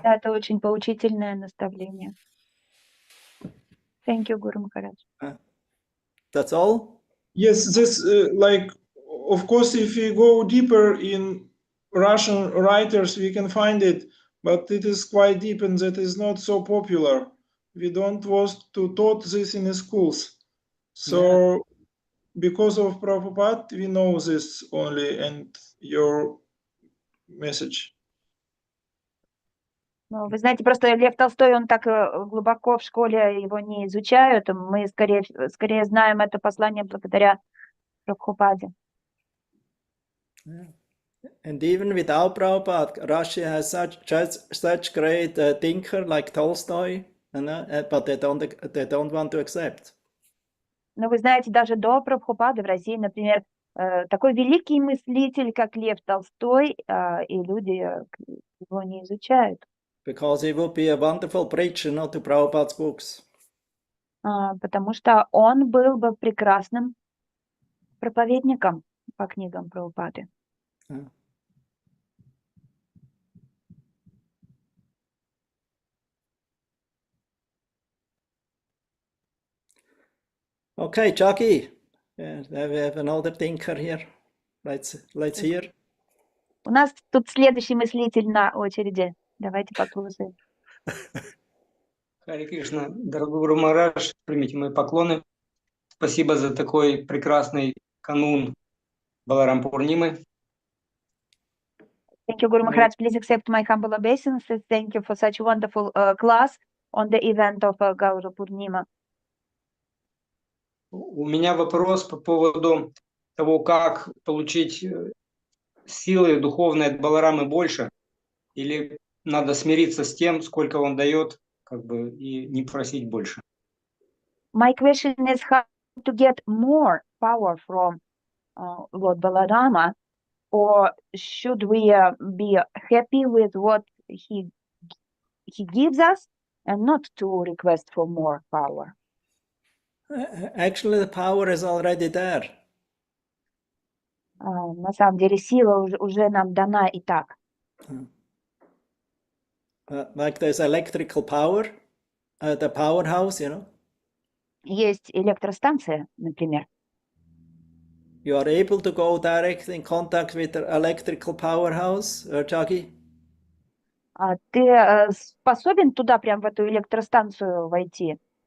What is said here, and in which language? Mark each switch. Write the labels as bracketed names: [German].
[Russian] Да, это очень поучительное наставление. [English] Thank you, Guru Maharaj. That's all? Yes, this of course, if we go deeper in Russian writers, we can find it, but it is quite deep and that is not so popular. We don't want to taught this in the schools. So because of Prabhupada, we know this only and your message. [Russian] Ну, вы знаете, просто Лев Толстой, он так глубоко в школе его не изучают. Мы скорее знаем это послание благодаря Прабхупаде. [English] And even without Prabhupada, Russia has such great thinker like Tolstoy, but they don't want to accept. [Russian] Но вы знаете, даже до Прабхупады в России, например, такой великий мыслитель, как Лев Толстой, и люди его не изучают. [English] Because he would be a wonderful preacher, not to Prabhupada's books. [Russian] Потому что он был бы прекрасным проповедником по книгам Прабхупады. [English] Okay, Jackie, we have another thinker here. Let's hear. [Russian] У нас тут следующий мыслитель на очереди. Давайте послушаем. Харе Кришна, дорогой Гуру Махарадж, примите мои поклоны. Спасибо за такой прекрасный канун Баларам Пурнимы. [English] Thank you, Guru Maharaj. Please accept my humble obeisances. Thank you for such a wonderful class on the event of Gaura Purnima. [Russian] У меня вопрос по поводу того, как получить силы духовные от Баларамы больше, или надо смириться с тем, сколько он дает, и не просить больше. [English] My question is how to get more power from Lord Balarama, or should we be happy with what he gives us and not to request for more power? Actually, the power is already there. [Russian] На самом деле сила уже нам дана и так. [English] Like there's electrical power, the powerhouse, you know. [Russian] Есть электростанция, например. [English] You are able to go directly in contact with the electrical powerhouse, Jackie? [Russian] Ты способен туда, прям в эту электростанцию войти?